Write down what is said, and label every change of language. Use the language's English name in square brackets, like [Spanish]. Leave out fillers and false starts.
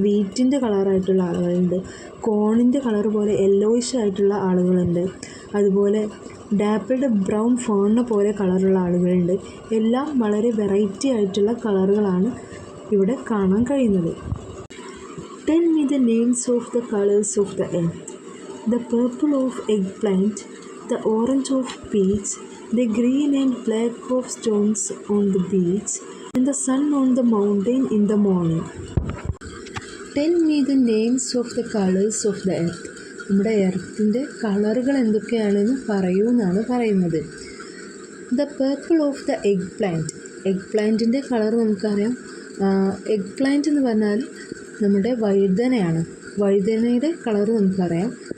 [Malayalam] വീറ്റിൻ്റെ കളറായിട്ടുള്ള ആളുകളുണ്ട്. കോണിൻ്റെ കളർ പോലെ യെല്ലോയിഷ് ആയിട്ടുള്ള ആളുകളുണ്ട്. അതുപോലെ ഡാപ്പിൾഡ് ബ്രൗൺ ഫേണിനെ പോലെ കളറുള്ള ആളുകളുണ്ട്. എല്ലാം വളരെ വെറൈറ്റി ആയിട്ടുള്ള കളറുകളാണ് ഇവിടെ കാണാൻ കഴിയുന്നത്. [English] Tell me the names of the colours of the earth. The purple of egg plant, the orange of peach, the green and black of stones on the beach, and the sun on the mountain in the morning. Tell me the names of the colors of the earth. [Malayalam] നമ്മുടെ എർത്തിൻ്റെ കളറുകൾ എന്തൊക്കെയാണെന്ന് പറയൂ എന്നാണ് പറയുന്നത്. [English] The purple of the egg plant. [Malayalam] Egg പ്ലാന്റിൻ്റെ colour നമുക്കറിയാം. Egg plant എന്ന് പറഞ്ഞാൽ നമ്മുടെ വഴുതനയാണ്. വഴുതനയുടെ കളർ നമുക്കറിയാം.